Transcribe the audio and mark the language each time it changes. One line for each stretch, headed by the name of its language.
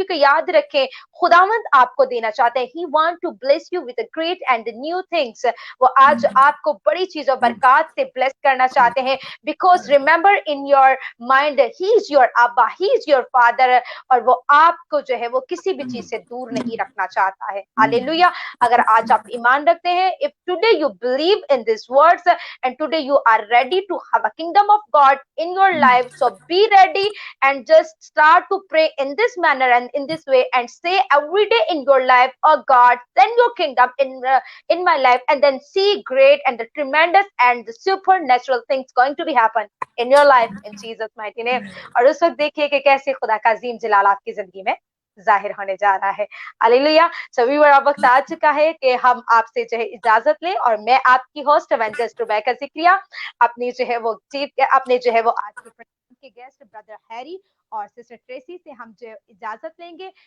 Hindi: क्योंकि याद रखें, खुदावंद आपको देना चाहते हैं,
English: He want to bless you with great and new things.
Hindi: वो आज आपको बड़ी चीजों, बरकत से ब्लेस करना चाहते हैं।
English: because remember in your mind, he is your अब्बा, he is your father,
Hindi: और वो आपको जो है वो किसी भी चीज से दूर नहीं रखना चाहता है। हालेलुया। अगर आज आप ईमान रखते हैं,
English: If today you believe in this words and today you are ready to have a kingdom of God in your life, so be ready and just start to pray in this manner and in this way and say every day in your life, oh God, send your kingdom in my life, and then see great and the tremendous and the supernatural things going to be happen in your life in Jesus mighty name।
Hindi: और उस वक्त देखिए कि कैसे खुदा का अजीम जलाल आपकी जिंदगी में जाहिर होने जा रहा है। हालेलुया। सो व्यूअर, अब वक्त आ चुका है कि हम आपसे जो है इजाजत लें, और मैं आपकी होस्ट एवेंजलिस्ट रुबैका ज़िक्रिया अपनी जो है वो अपने जो है वो आज के प्रोग्राम के गेस्ट ब्रदर हैरी और सिस्टर ट्रेसी से हम जो इजाजत लेंगे।